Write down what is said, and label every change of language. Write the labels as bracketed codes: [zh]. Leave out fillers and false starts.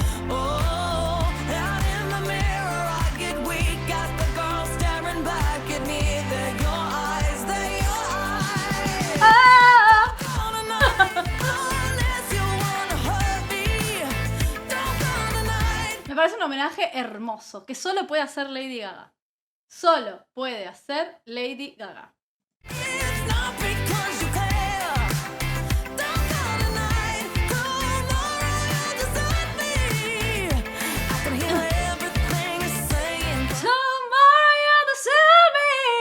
[en] Oh, out in the mirror I get weak at the girl staring back at me. They're your eyes, they're your eyes. ¡Ah! Call tonight, unless you wanna hurt me. Don't call tonight. [es] Me parece un homenaje hermoso que solo puede hacer Lady Gaga. Solo puede hacer Lady Gaga. [en] It's not because you care. Don't call tonight. Tomorrow you'll desert me. I can hear everything you're saying. Tomorrow you'll desert me.